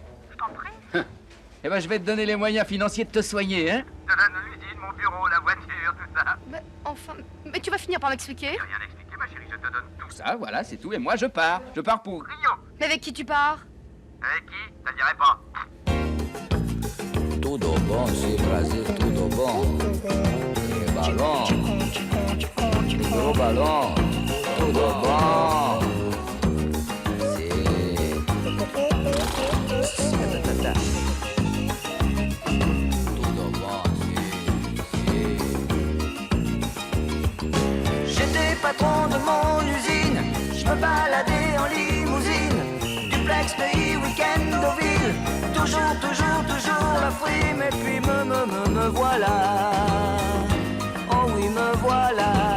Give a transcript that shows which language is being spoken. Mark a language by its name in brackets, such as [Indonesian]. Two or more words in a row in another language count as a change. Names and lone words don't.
[French] Je t'en prie. Eh ben, je vais te donner les moyens financiers de te soigner, hein? Je te donne l'usine, mon bureau, la voiture, tout ça. Mais enfin, mais tu vas finir par m'expliquer. J'ai rien expliqué, ma chérie, je te donne tout. Ça, voilà, c'est tout. Et moi, je pars. Je pars pour... Rio. Mais avec qui tu pars? Avec qui? Ça dirait pas. [Portuguese] Tudo bom, se Brasil, tudo bom. E balão, gros balão, tudo bom. [French] J'étais patron de mon usine, je me baladais en limousine, duplex, pays, week-end, Deauville, toujours la frime, et puis me voilà, oh oui, me voilà.